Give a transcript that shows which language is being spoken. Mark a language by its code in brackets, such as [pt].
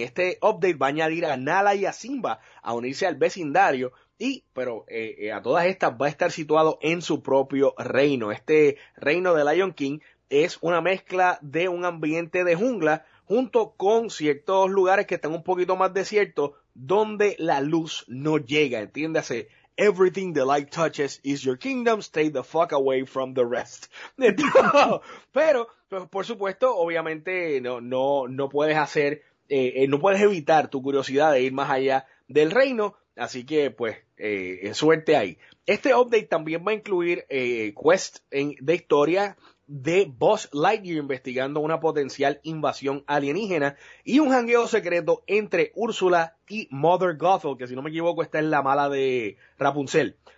[es] Este update va a añadir a Nala y a Simba a unirse al vecindario. Pero a todas estas va a estar situado en su propio reino. Este reino de Lion King es una mezcla de un ambiente de jungla junto con ciertos lugares que están un poquito más desiertos donde la luz no llega. [en] Entiéndase, everything the light touches is your kingdom, stay the fuck away from the rest. [es] Pero, pues, por supuesto, obviamente no puedes evitar tu curiosidad de ir más allá del reino. Así que, pues, suerte ahí. Este update también va a incluir quests de historia de Buzz Lightyear investigando una potencial invasión alienígena y un jangueo secreto entre Úrsula y Mother Gothel, que si no me equivoco está en la mala de Rapunzel.